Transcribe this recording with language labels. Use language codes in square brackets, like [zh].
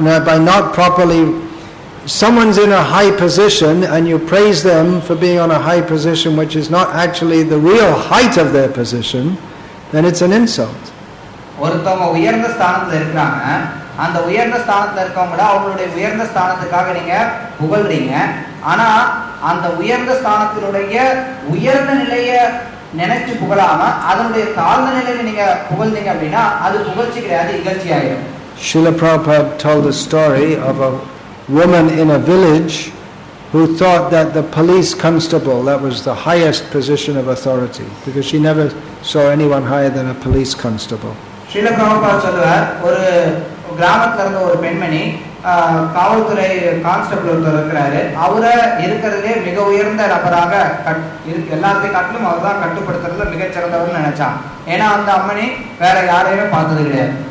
[en] By not properly, someone's in a high position and you praise them for being on a high position which is not actually the real height of their position, then it's an insult. [ta] ஒருத்தவங்க உயர்ந்த ஸ்தானத்துல இருக்கிறாங்க, அந்த உயர்ந்த ஸ்தானத்துல இருக்கவங்க அவங்களுடைய உயர்ந்த ஸ்தானத்துக்காக நீங்க புகழ்றீங்க. ஆனா அந்த உயர்ந்த ஸ்தானத்தினுடைய உயர்ந்த நிலையை நினைச்சு புகழாம அதனுடைய தாழ்ந்த நிலையில நீங்க புகழ்ந்தீங்க அப்படின்னா அது புகழ்ச்சி கிடையாது, இகழ்ச்சி ஆயிடும். [en] Srila Prabhupada told a story of a woman in a village who thought that the police constable, that was the highest position of authority, because she never saw anyone higher than a police constable. [ta] Srila Prabhupada சொல்லுவார், ஒரு கிராமத்துல இருந்த ஒரு பெண்மணி காவல்துறை constable ஒருத்தர் இருக்கிறாரு, அவரை இருக்கிறதுலே மிக உயர்ந்த நபராக எல்லாத்தையும் காட்டிலும் அவர் தான் கட்டுப்படுத்துறதுல மிகச்சிறந்தவர்னு நினைச்சான். ஏன்னா அந்த அம்மனி வேற யாரையுமே பார்த்தது கிடையாது.